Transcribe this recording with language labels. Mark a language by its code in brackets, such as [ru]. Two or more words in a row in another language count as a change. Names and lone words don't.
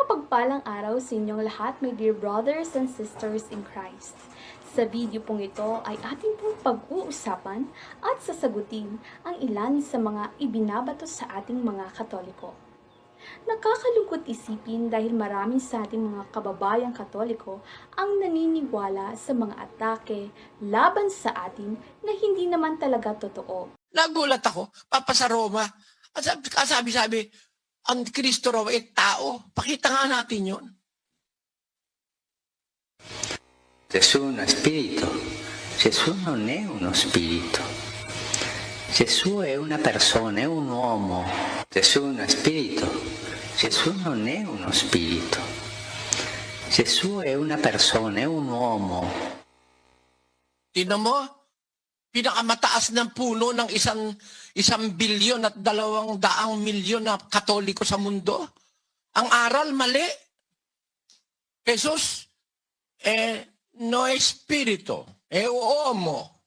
[tl] Mapagpalang araw sa inyong lahat, [en] my dear brothers and sisters in Christ. [tl] Sa video pong ito ay ating pong pag-uusapan at sasagutin ang ilan sa mga ibinabato sa ating mga Katoliko. Nakakalungkot isipin dahil marami sa ating mga kababayang Katoliko ang naniniwala sa mga atake laban sa atin na hindi naman talaga totoo. Nagulat ako, Papa sa Roma. At sabi, ang Kristo raw ay tao. Pakita nga natin yun. [it] Gesù è uno spirito, Gesù non è uno spirito, Gesù è una persona, è un uomo, Gesù è uno spirito, Gesù non è uno spirito, Gesù è una persona, è un uomo. [tl] Tingnan mo, pinakamataas ng puno ng isang bilyon at 200 milyon na Katoliko sa mundo. Ang aral, mali. Jesus, [es] no espirito, [tl] uomo.